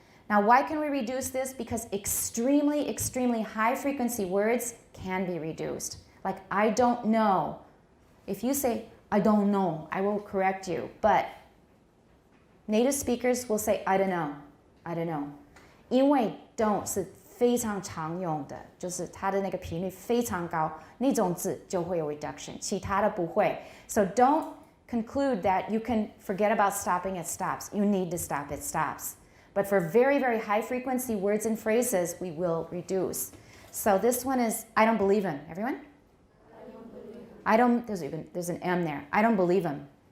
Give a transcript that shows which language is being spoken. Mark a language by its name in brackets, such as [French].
[English] Now, why can we reduce this? Because extremely, extremely high frequency words can be reduced. Like, I don't know. If you say, I don't know, I will correct you. But native speakers will say, I don't know, I don't know. [Chinese] 因为 don't 是非常常用的，就是它的那个频率非常高，那种字就会有 reduction， 其他的不会。 [English] So don't conclude that you can forget about stopping at stops. You need to stop at stops. But for very, very high frequency words and phrases, we will reduce. So this one is, I don't believe him. Everyone? I don't, there's an M there. I don't believe him.